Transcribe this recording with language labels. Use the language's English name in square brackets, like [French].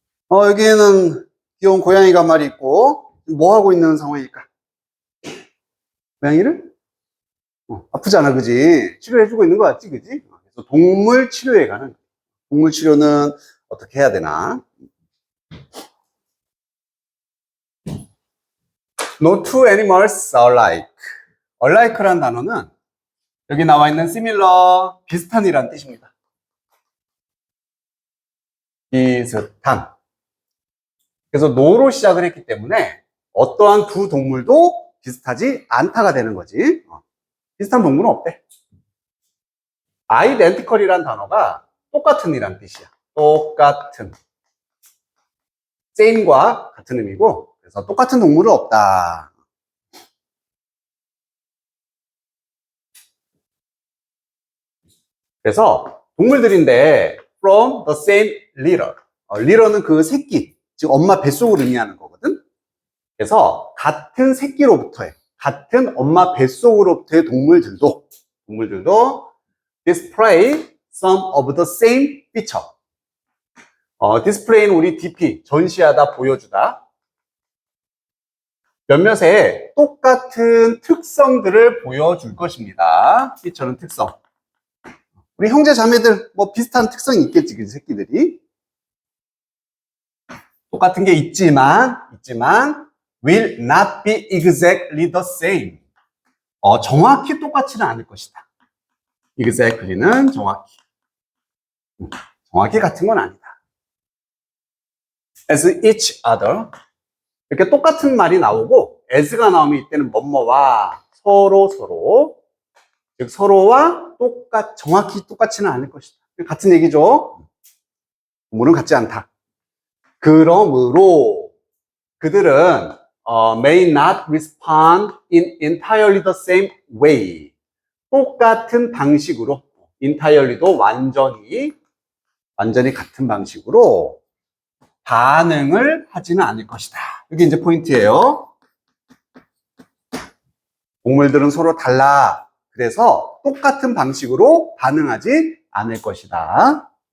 [Korean] 여기에는 귀여운 고양이가 한 마리 있고 뭐 하고 있는 상황일까? 고양이를? 아프지 않아, 그지? 치료해주고 있는 거 같지, 그지? 그래서 동물 치료에 가는, 동물 치료는 어떻게 해야 되나? [English] No two animals are alike. [Korean] alike라는 단어는 여기 나와 있는 similar, 비슷한이라는 뜻입니다. 비슷한. 그래서 no로 시작을 했기 때문에 어떠한 두 동물도 비슷하지 않다가 되는 거지. 비슷한 동물은 없대. identical이라는 단어가 똑같은이라는 뜻이야. 똑같은. same과 같은 의미고, 그래서 똑같은 동물은 없다. 그래서 동물들인데 [English] from the same litter. [Korean] litter는 그 새끼, 즉 엄마 뱃속을 의미하는 거거든. 그래서 같은 새끼로부터의, 같은 엄마 뱃속으로부터의 동물들도 [English] display some of the same feature. [Korean] 디스플레이는 우리 DP, 전시하다, 보여주다. 몇몇의 똑같은 특성들을 보여줄 것입니다. feature는 특성. 우리 형제 자매들 뭐 비슷한 특성이 있겠지, 그 새끼들이. 똑같은 게 있지만 [English] will not be exactly the same. [Korean] 정확히 똑같지는 않을 것이다. exactly는 정확히. 정확히 같은 건 아니다. [English] as each other. [Korean] 이렇게 똑같은 말이 나오고 as가 나오면 이때는 뭐뭐와 서로 즉 서로와 정확히 똑같지는 않을 것이다. 같은 얘기죠. 동물은 같지 않다. 그러므로 그들은 [English] may not respond in entirely the same way. [Korean] 똑같은 방식으로 entirely도 완전히 같은 방식으로 반응을 하지는 않을 것이다. 이게 이제 포인트예요. 동물들은 서로 달라. 그래서 똑같은 방식으로 반응하지 않을 것이다.